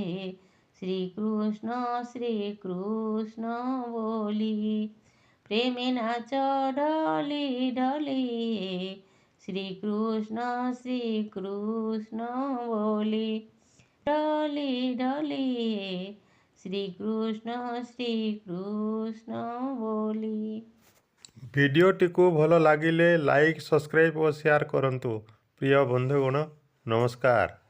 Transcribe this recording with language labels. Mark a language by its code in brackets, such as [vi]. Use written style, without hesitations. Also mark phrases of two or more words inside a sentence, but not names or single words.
[bn] শ্রীকৃষ্ণ শ্রীকৃষ্ণ বলি প্রেমে নাচ ঢলি ঢলি হে। শ্রীকৃষ্ণ শ্রীকৃষ্ণ বলি ঢলি ঢলি হে। শ্রীকৃষ্ণ শ্রীকৃষ্ণ বলি। [or] ভিডিওটিକୁ ଭଲ ଲାଗିଲେ [en] like subscribe [or] ଓ ସେୟାର କରନ୍ତୁ। ପ୍ରିୟ ବନ୍ଧୁଗଣ ନମସ୍କାର।